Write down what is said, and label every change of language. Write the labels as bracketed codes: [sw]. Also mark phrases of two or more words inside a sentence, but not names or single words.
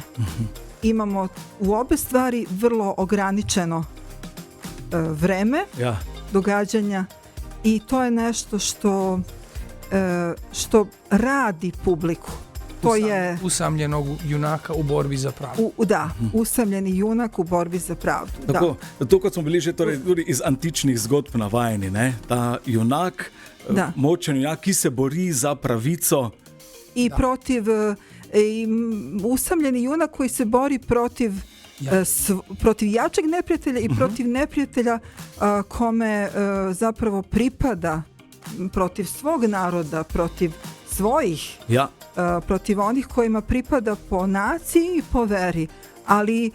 [sr] Imamo u obe stvari vrlo ograničeno vreme događanja i to je nešto što radi publiku. To je usamljenog junaka u borbi za pravdu. Usamljeni junak u borbi za pravdu. [sl] Tako, to kot smo bili že torej, tudi iz antičnih zgodb navajeni, ne? Ta junak, močen junak, ki se bori za pravico. [sr] I usamljeni junak koji se bori protiv jačeg neprijatelja i protiv neprijatelja kome zapravo pripada, protiv svog naroda, protiv svojih, protiv onih kojima pripada po naciji i po veri, ali